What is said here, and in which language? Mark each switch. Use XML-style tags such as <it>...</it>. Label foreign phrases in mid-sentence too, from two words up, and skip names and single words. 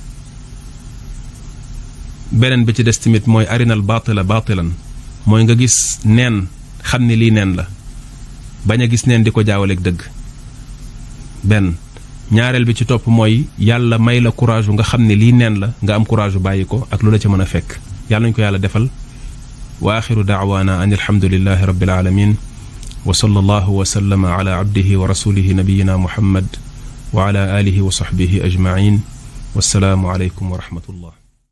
<wo>beneen bi ci des tamit mooy arinal baatila baatilan mooy nga gis neen xam ne lii neen la bañ a gis neen di ko jaawaleeg dëgg benn ñaareel bi ci topp mooy yàlla may la courage nga xam ne lii neen la nga am courage bàyyi ko ak lu la ca mën a fekk yàlla nañu ko yàlla defal</wo> <ar>وآخر دعوانا أن الحمد لله رب العالمين وصلى الله وسلم على عبده ورسوله نبينا محمد وعلى آله وصحبه أجمعين والسلام عليكم ورحمة الله</ar>